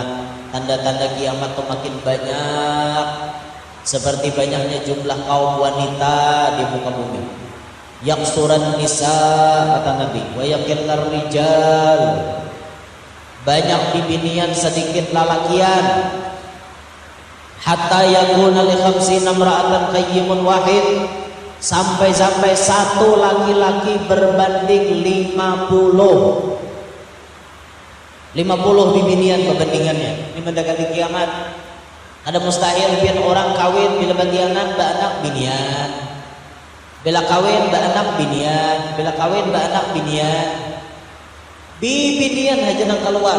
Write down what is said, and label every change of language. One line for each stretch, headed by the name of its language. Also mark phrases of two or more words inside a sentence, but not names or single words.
Banjar: Tanda-tanda kiamat tuh makin banyak. Seperti banyaknya jumlah kaum wanita di muka bumi.
Arabic: يكثر النساء
Banjar: kata Nabi,
Arabic: ويقل الرجال.
Banjar: Banyak bibinian sedikit lalakian.
Arabic: حتى يكون لخمسين امرأة القيم الواحد.
Banjar: Sampai-sampai satu laki-laki berbanding 50 bibinian perbandingannya. Ini mendekati kiamat. Ada mustahil biar orang kawin bila batianan baanak binian, bila kawin baanak binian, bila kawin baanak binian, bibinian aja nang keluar.